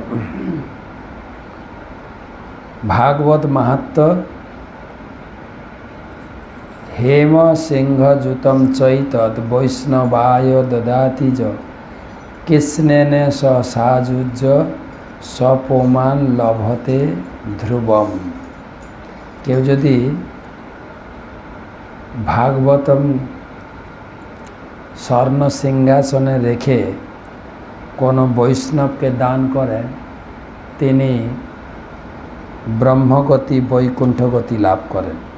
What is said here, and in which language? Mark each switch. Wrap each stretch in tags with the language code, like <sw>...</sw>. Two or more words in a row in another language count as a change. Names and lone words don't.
<sa>भागवत महत्व हेम सिंहजुतं चैतद वैष्णवाय ददाति च कृष्णेन स सायुज्य সপমান লভতে ধ্রুবম।</sa> <bn>কেউ যদি ভাগবতম স্বর্ণ সিংহাসনে রেখে কোনো বৈষ্ণবকে দান করেন, তিনি ব্রহ্মগতি বৈকুণ্ঠগতি লাভ করেন।</bn>